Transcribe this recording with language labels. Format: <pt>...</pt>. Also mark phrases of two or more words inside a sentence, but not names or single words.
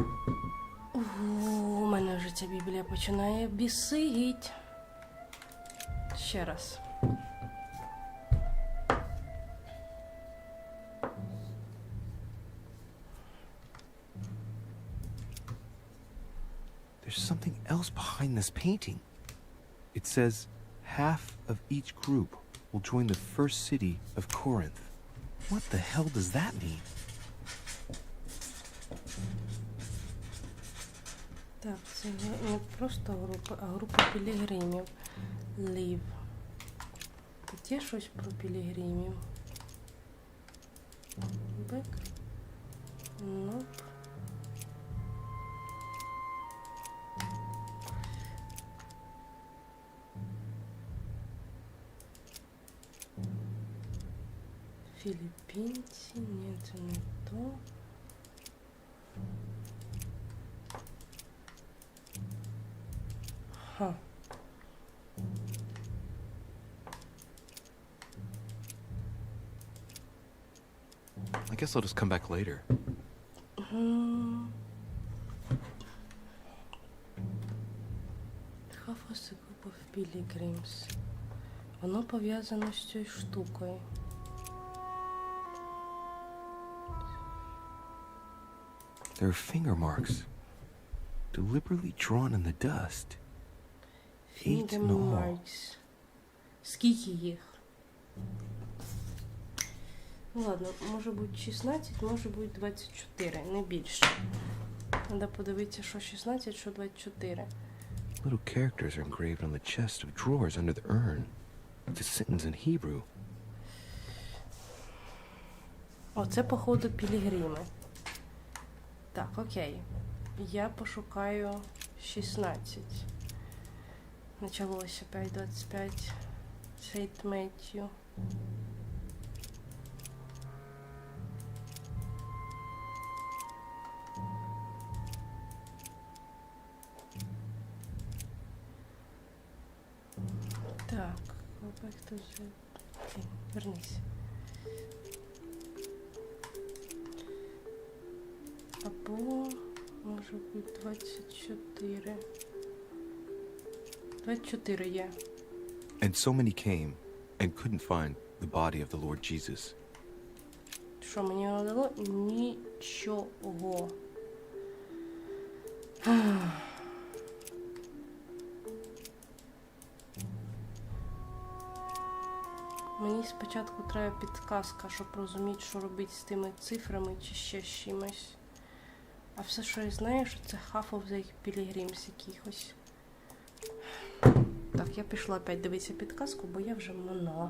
<uk>У мене вже ця Біблія починає бісить. Ще раз.</uk> <en>There's something else behind this painting. It says, half of each group will join the first city of Corinth. What the hell does that mean?</en> <uk>Так, це не просто група, а група пілігримів. Лів. Тут є щось про пілігримів?</uk> <en>Back. Nope.</en> <uk>Філіппінці, ні, це не то. Ха.</uk> <en>I guess I'll just come back later. Half of the group of pilgrims.</en> <uk>Воно пов'язано з цією штукою.</uk> <en>There are finger marks, deliberately drawn in the dust. 8 in all.</en> <uk>Скільки їх?</uk> <ru>Ну ладно,</ru> <uk>може бути 16, може бути 24, не більше. Треба подивитися, що 16, що 24.</uk> <en>Little characters are engraved on the chest of drawers under the urn. It's a sentence in Hebrew.</en> <uk>Оце, походу, пілігрими. Так, окей. Я пошукаю 16. Началося 5:25. Сейнт Меттью. Так,</uk> <en>go back to the...</en> <uk>Вернись. Або, може може бути 24. 24 є.</uk> <en>And so many came and couldn't find the body of the Lord Jesus.</en> <uk>Що мені не дало? Нічого. Мені спочатку треба підказка, щоб розуміти, що робити з тими цифрами чи ще з чимось. А все, що я знаю, що це</uk> <en>half of the pilgrims</en> <uk>якихось. Так, я пішла опять дивитися підказку, бо я вже минала.</uk>